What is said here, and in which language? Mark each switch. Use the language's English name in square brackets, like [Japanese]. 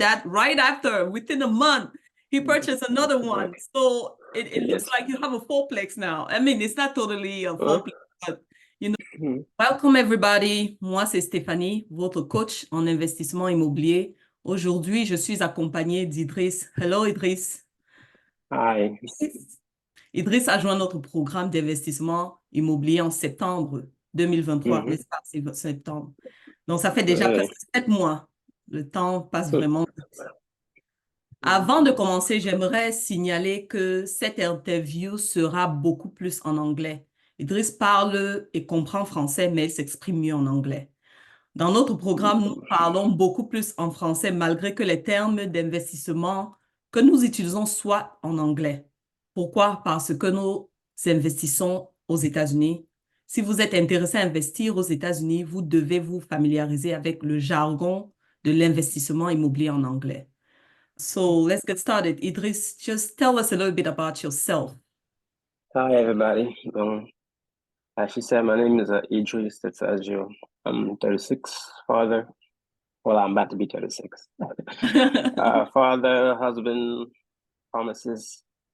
[English] that right after, within a month, he purchased another one. So it looks like you have a fourplex now. I mean, it's not totally a fourplex, but welcome everybody. [French] Moi, c'est Stéphanie, votre coach en investissement immobilier. Aujourd'hui, je suis accompagnée d'Idrisse. [English] Hello, Idrisse. Hi. [French] Idrisse a joint notre programme d'investissement immobilier en septembre 2023, n'est-ce pas? C'est septembre. Donc, ça fait déjà presque 7 mois. Le temps passe vraiment vite. Avant de commencer, j'aimerais signaler que cette interview sera beaucoup plus en anglais. Idriss parle et comprend français, mais il s'exprime mieux en anglais. Dans notre programme, nous parlons beaucoup plus en français, malgré que les termes d'investissement que nous utilisons soient en anglais. Pourquoi? Parce que nous investissons aux États-Unis. Si vous êtes intéressé à investir aux États-Unis, vous devez vous familiariser avec le jargon de l'investissement immobilier en anglais. [English] So let's get started. Idriss, just tell us a little bit about yourself. Hi, everybody. As she said, my name is Idrisse Bertaud. I'm 36, father. Well, I'm about to be 36. Father, husband, pharmacist.